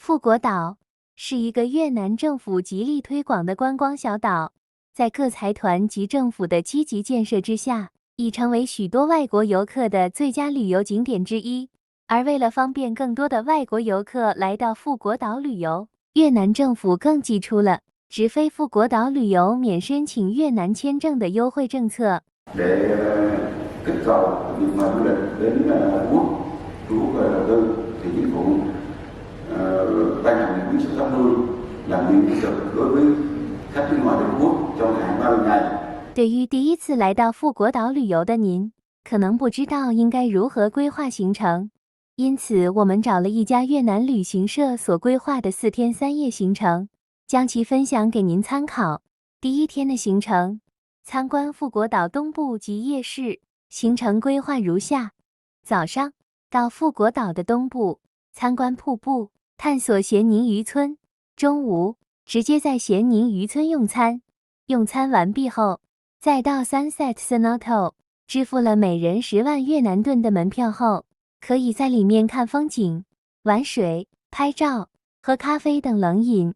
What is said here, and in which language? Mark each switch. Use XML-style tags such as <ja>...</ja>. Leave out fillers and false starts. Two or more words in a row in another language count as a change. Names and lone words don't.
<zh>富国岛是一个越南政府极力推广的观光小岛，在各财团及政府的积极建设之下，已成为许多外国游客的最佳旅游景点之一。而为了方便更多的外国游客来到富国岛旅游，越南政府更寄出了直飞富国岛旅游免申請越南签证的优惠政策。</zh> <vi>để kích cầu việc mà du lịch đến Phú Quốc, thu hút đầu tư thì chính phủ ban hành nghị quyết số 80 là miễn thị thực đối với khách nước ngoài đến Phú Quốc trong hạn 30 ngày。</vi> <zh>对于第一次来到富国岛旅游的您，可能不知道应该如何规划行程，因此我们找了一家越南旅行社所规划的4天3夜行程，将其分享给您参考。第一天的行程，参观富国岛东部及夜市，行程规划如下：早上到富国岛的东部，参观瀑布，探索咸宁渔村；中午直接在咸宁渔村用餐，用餐完毕后，再到 Sunset Cenote， 支付了每人10万越南盾的门票后，可以在里面看风景、玩水、拍照、喝咖啡等冷饮。</zh>